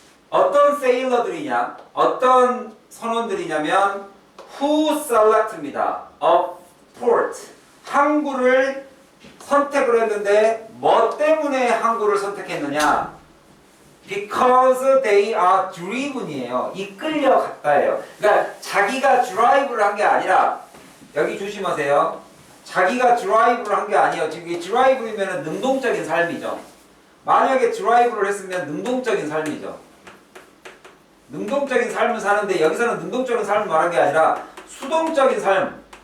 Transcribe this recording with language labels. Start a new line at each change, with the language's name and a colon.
Korean: 어떤 세일러들이냐, 어떤 선원들이냐면
English: who select
Korean: 입니다.
English: a port.
Korean: 항구를 선택을 했는데 뭐 때문에 항구를 선택했느냐?
English: Because they are driven이에요.
Korean: 이끌려 갔다예요. 그러니까 자기가 드라이브를 한 게 아니라 여기 조심하세요. 자기가 드라이브를 한 게 아니에요. 지금 이 드라이브이면 능동적인 삶이죠. 만약에 드라이브를 했으면 능동적인 삶이죠. 능동적인 삶을 사는데 여기서는 능동적인 삶을 말한 게 아니라 수동적인 삶.